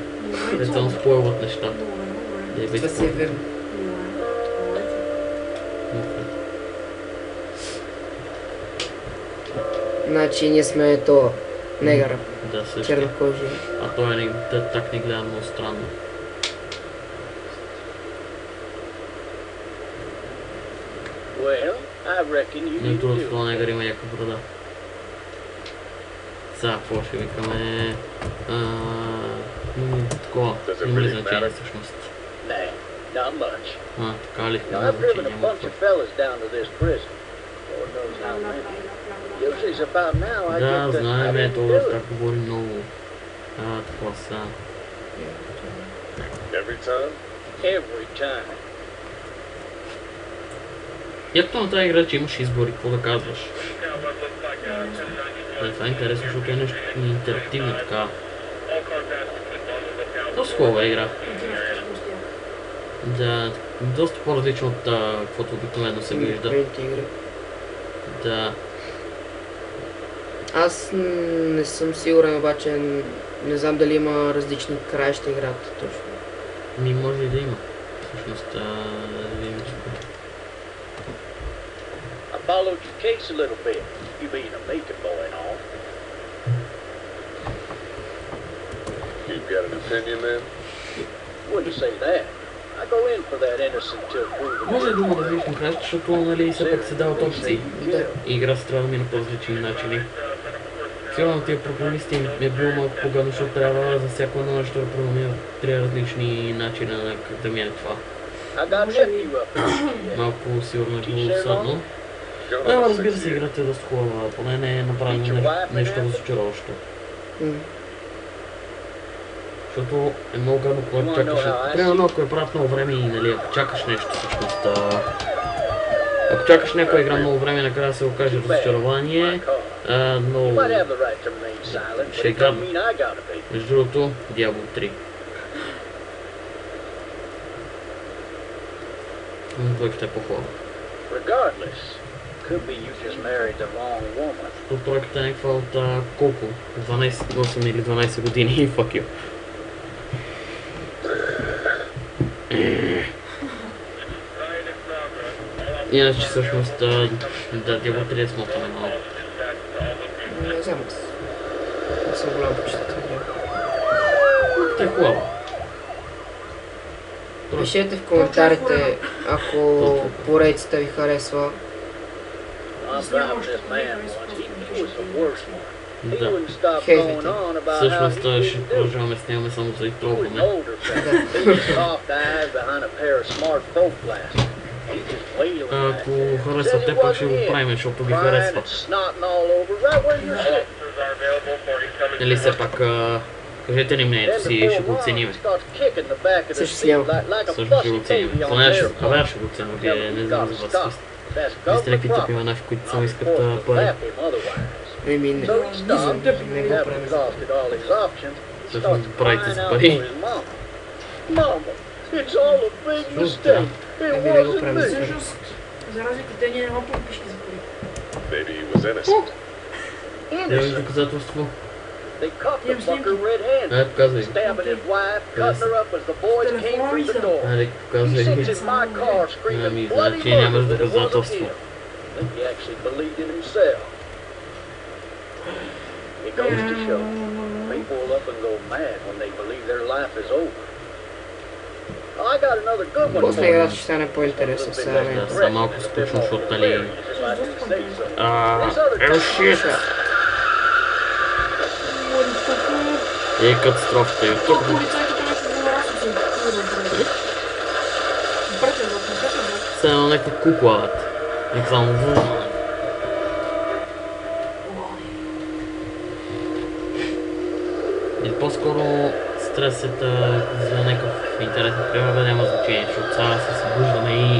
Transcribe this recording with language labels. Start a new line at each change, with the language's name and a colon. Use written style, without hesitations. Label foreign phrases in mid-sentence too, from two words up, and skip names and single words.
Bulgarian: Те само спойлват неща. Да и Това си е верно. Значи ние сме то негъра, Да, също. чернокожи. А той не, так не гледа много странно.
English: Well, I reckon you
Bulgarian: Не
English: need to
Bulgarian: трудно
English: do
Bulgarian: това
English: it.
Bulgarian: негър има яка брада. Сега, какво ще викаме? Такова,
English: Does it
Bulgarian: има ли
English: really
Bulgarian: значение
English: matter?
Bulgarian: всъщност?
English: Nah, not much.
Bulgarian: Така ли?
English: Now,
Bulgarian: Няма
English: I've driven
Bulgarian: значение,
English: a
Bulgarian: няма
English: bunch
Bulgarian: какво.
English: of fellas down to this prison. Lord knows how many. Usually it's about now I
Bulgarian: Да,
English: get to
Bulgarian: знаем,
English: having to
Bulgarian: това
English: do
Bulgarian: така
English: it.
Bulgarian: говори много. Такова са. Every time? Every time. Якото на тази игра, че имаш избори, какво да казваш? Това е интересно, защото е нещо интерактивно така. Доста хубава игра. Да, доста по-различно от каквото обикновено се вижда. Предните игри. Да. Аз не съм сигурен, обаче не знам дали има различни краища играта точно. Може и да има. Всъщност, да видим, че...
English: I followed your case a little bit. You being a Macon boy and all. You've got an opinion, man? Wouldn't say that. I go in for that innocent till proven
Bulgarian: Може да
English: guilty.
Bulgarian: има различни краища, защото нали все пак се дават опции. Да. И игра се трябва да мине по различни начини. Сигурно тия програмисти е било малко погано, защото трябва за всяко едно нещо да програмират три различни начина на как да мине това.
English: I got nephew up here.
Bulgarian: Малко сигурно е било досадно.
English: Going
Bulgarian: Но
English: on
Bulgarian: разбира
English: 6
Bulgarian: се,
English: years.
Bulgarian: играта е доста хубава, поне не е направено нещо разочароващо. М. Защото е много гадно, когато чакаш. Примерно, ако е правят много време и нали, ако чакаш нещо всъщност. Ако чакаш някоя игра много време, накрая се окаже разочарование. Но
English: You might have the right to remain silent, but it Shake doesn't up. mean I gotta be.
Bulgarian: между другото, Diablo 3. Двойката е по-хубава.
English: Regardless, could be you just married the wrong woman.
Bulgarian: Защото тройката е някаква от колко? 12, 8 или 12 години.
English: Fuck you.
Bulgarian: Иначе всъщност да Diablo 3 е смотане малко. Не знам, аз не съм голям почитател. Тя е хубава. Пишете в коментарите, ако поредицата ви харесва.
English: I found this man once. He was the worst one. He
Bulgarian: Да.
English: wouldn't stop Hey, going on about how
Bulgarian: Всъщност
English: he
Bulgarian: ще
English: used to do.
Bulgarian: продължаваме с него само за и
English: He was an
Bulgarian: тролваме.
English: older fella. Big soft eyes behind a pair of smart folk glasses. He just wailing at
Bulgarian: Ако
English: you.
Bulgarian: харесва
English: Said
Bulgarian: те,
English: he
Bulgarian: пак ще го
English: wasn't in.
Bulgarian: правим, защото ги
English: Crying
Bulgarian: харесва.
English: and snotting all over right where you're sitting.
Bulgarian: Нали все пак, кажете ни мнението си и ще го оценим. Също си няма. Също ще го оценим. Поне аз ще го оценя, вие не знам за вас. Вие сте някакви тъпи манафи, които само искат пари. Еми, не знам, не го правим. Всъщност правите за пари. Еми, не го правим за пари. Всъщност, за разлика те ние няма подпишки за пари.
English: Maybe he was innocent.
Bulgarian: Имаш доказателство?
English: They caught the fucker red-handed,
Bulgarian: Показвай.
English: stabbing his wife, cutting her up as the boys came through the door.
Bulgarian: Айде,
English: He
Bulgarian: показвай.
English: sits in my car screaming
Bulgarian: Ами,
English: bloody
Bulgarian: значи нямаш
English: murder that it wasn't
Bulgarian: доказателство.
English: him. I think he actually believed it himself. He goes to show, people will up and go mad when they believe their life is over. I got another good one
Bulgarian: После
English: for you.
Bulgarian: играта ще стане по-интересно сега. Да, са малко скучно, защото нали...
English: If I do say so.
Bulgarian: Шит! И катастрофата и тук. Полицайите нещо много разно се добре. Братя, Все едно някаква кукла. Нека само... И по-скоро стресът за някакъв интересен пример няма значение, защото сега се събуждаме и...